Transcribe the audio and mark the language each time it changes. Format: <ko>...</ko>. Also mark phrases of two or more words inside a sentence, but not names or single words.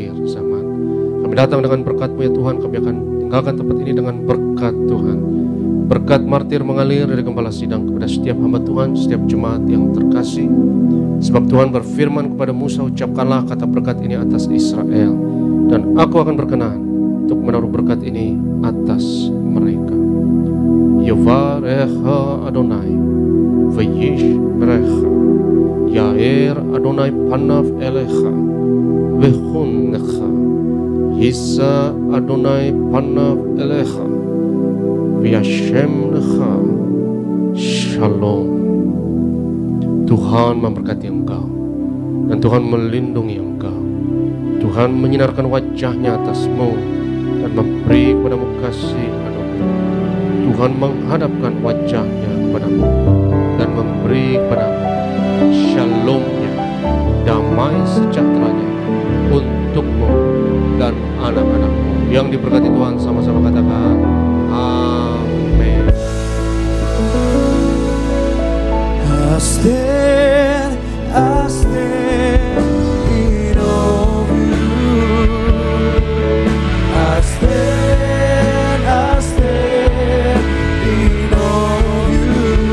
<id>Kami datang dengan berkat-Mu ya Tuhan. Kami akan tinggalkan tempat ini dengan berkat Tuhan. Berkat martir mengalir dari gembala sidang kepada setiap hamba Tuhan, setiap jemaat yang terkasih. Sebab Tuhan berfirman kepada Musa, ucapkanlah kata berkat ini atas Israel, dan aku akan berkenan untuk menaruh berkat ini atas mereka.</id> <he>יברכך אדוני וישמרך, יאר אדוני פניו אליך ויחנך, ישא אדוני פניו אליך וישם לך שלום.</he> <id>Tuhan memberkati engkau dan Tuhan melindungi engkau. Tuhan menyinarkan wajahnya atasmu dan memberi kepadamu kasih anugerah. Tuhan menghadapkan wajahnya kepadamu dan memberi kepadamu shalomnya, damai sejahteranya untukmu dan anak-anakmu. Yang diberkati Tuhan sama-sama katakan amin.</id> <en>I stand in awe of you. I stand in awe of you.</en>